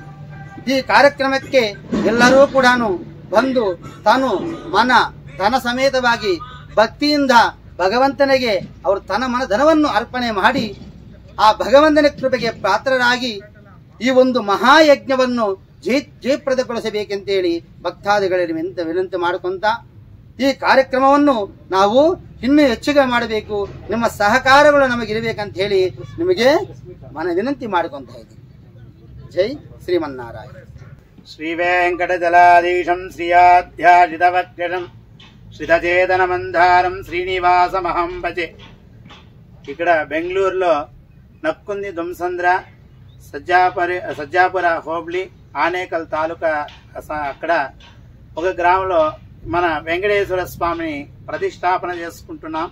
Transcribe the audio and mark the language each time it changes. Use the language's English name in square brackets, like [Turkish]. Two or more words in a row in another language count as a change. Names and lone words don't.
[Kannada] ಈ ಕಾರ್ಯಕ್ರಮಕ್ಕೆ ಎಲ್ಲರೂ ಕೂಡ ಬಂದು ತಾನು ಧನ ಸಮೇತವಾಗಿ ಭಕ್ತಿಯಿಂದ ಭಗವಂತನಿಗೆ ಅವರು ತನ್ನ ಧನವನ್ನು ಅರ್ಪಣೆ ಮಾಡಿ ಆ ಭಗವಂತನ ಕೃಪೆಗೆ ಪಾತ್ರರಾಗಿ ಈ ಒಂದು ಮಹಾಯಜ್ಞವನ್ನು ಜಯಪ್ರದಗೊಳಿಸಬೇಕೆಂತೇಳಿ ಭಕ್ತಾದಿಗಳಿಗೆ ವಿನಂತಿ ಮಾಡಿಕೊಂತ ಈ ಕಾರ್ಯಕ್ರಮವನ್ನು ನಾವು ಇನ್ನೂ ಹೆಚ್ಚಿಗೆ ಮಾಡಬೇಕು, ನಿಮ್ಮ ಸಹಕಾರಗಳು ನಮಗಿರಬೇಕಂತ ಹೇಳಿ ನಿಮಗೆ ವಿನಂತಿ ಮಾಡಿಕೊಂತ ಇದ್ದೀನಿ. ಜೈ ಶ್ರೀಮನ್ನಾರಾಯಣ. [Sanskrit] ಶ್ರೀ ವೆಂಕಟಜಲಾಧೀಶಂ ಶ್ರೀಯಾಧ್ಯಾಜಿತವಕ್ಷಂ శ్రితచేతన మందారం శ్రీనివాసమహం భజే. [Telugu] ఇక్కడ బెంగళూరులో నక్కుంది దుమ్సంద్ర సజ్జాపుర హోబ్లీ ఆనేకల్ తాలూకా అక్కడ ఒక గ్రామంలో మన వెంకటేశ్వర స్వామిని ప్రతిష్టాపన చేసుకుంటున్నాం.